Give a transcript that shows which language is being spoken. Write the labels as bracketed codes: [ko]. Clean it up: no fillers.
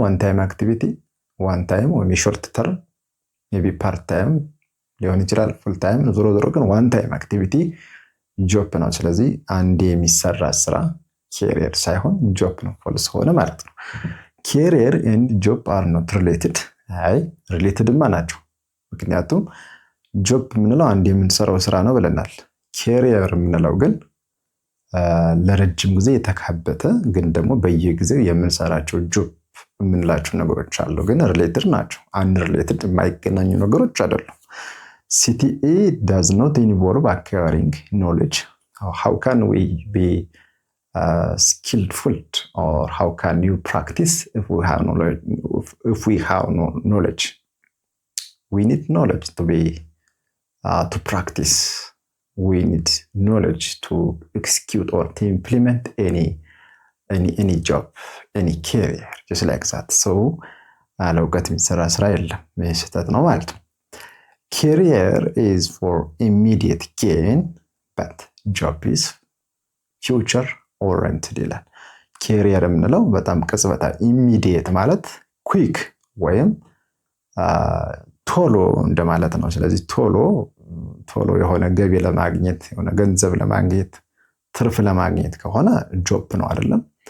[en] one time activity one time [am] ወይ [en] short term maybe part time [am] ሊሆን ይችላል [en] full time [am] ዞሮ ግን [en] one time activity job [am] ነው። ስለዚህ አንዴ የሚሰራ ስራ career ሳይሆን job ነው። false ሆነ ማለት ነው። [en] career and job are not related [am] አይ ሪሌትድማ ናቸው። ምክንያቱም ጆብ የምንለው አንድ የምንሰራው ስራ ነው ብለናል። ካሪየር የምንለው ግን ለረጅም ጊዜ የተካበተ ግን ደግሞ በየጊዜው የምንሰራቸው ጆብ የምንላቸው ነገሮች አሉ። ግን ሪሌትድ ናቸው። አንሪሌትድ የማይገናኙ ነገሮች አይደሉም። [en] CTE does not involve acquiring knowledge. How can we be skillful or how can you practice if we have no knowledge? We need knowledge to practice. We need knowledge to execute or to implement any job, any career, just like that. [am] So, ለውቀት የሚሰራ ስራ የለም። ስህተት ነው ማለት ነው። [en] Career is for immediate gain, but job is future oriented [am] ይላል። career የምንለው በጣም ቅጽበታዊ immediate ማለት quick ወይም ቶሎ እንደማለት ነው። ስለዚህ ቶሎ የሆነ ገቢ ለማግኘት የሆነ ገንዘብ ለማግኘት ትርፍ ለማግኘት ከሆነ ጆብ ነው አይደለም?